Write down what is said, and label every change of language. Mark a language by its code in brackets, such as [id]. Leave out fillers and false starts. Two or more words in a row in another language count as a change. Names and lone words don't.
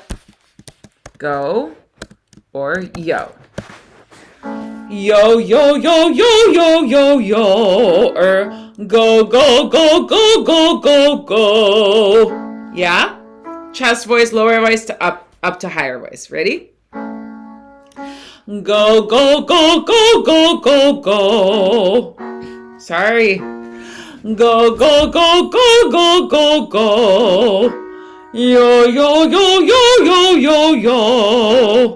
[en] Go or yo. Yo, yo, yo, yo, yo, yo, yo. Or go, go, go, go, go, go, go. Yeah? Chest voice, lower voice to up to higher voice. Ready? Go, go, go, go, go, go, go. Sorry. Go, go, go, go, go, go, go. Yo, yo, yo, yo, yo, yo, yo.